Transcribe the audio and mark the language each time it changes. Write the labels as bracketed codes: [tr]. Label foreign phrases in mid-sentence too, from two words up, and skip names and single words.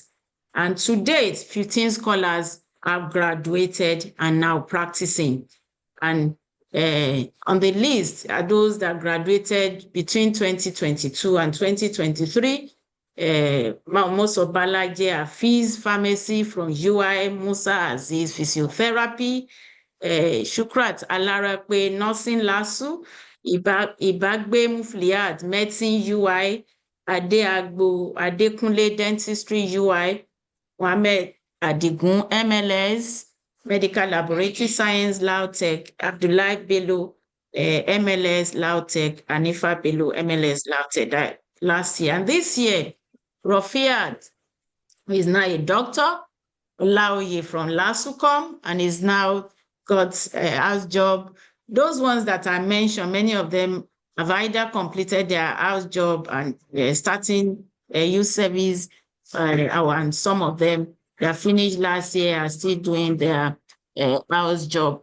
[en] And to date, 15 scholars have graduated and now practicing. And on the list are those that graduated between 2022 and 2023. Most of Balaje Hafiz, pharmacy from UI, Musa Aziz, physiotherapy, Shukrat Alarape, nursing LASU, Ibagbe Mufliat, medicine UI, Adeagbo, Adekunle dentistry UI, Mohammed Adigun MLS, medical laboratory science LAUTECH, Abdullahi Bello MLS LAUTECH, Anifa Bello MLS LAUTECH that last year. And this year, Rafiat, who is now a doctor, Olaoye from LASUCOM, and is now got a house job. Those ones that I mentioned, many of them have either completed their house job and starting a youth service, and some of them that finished last year are still doing their house job.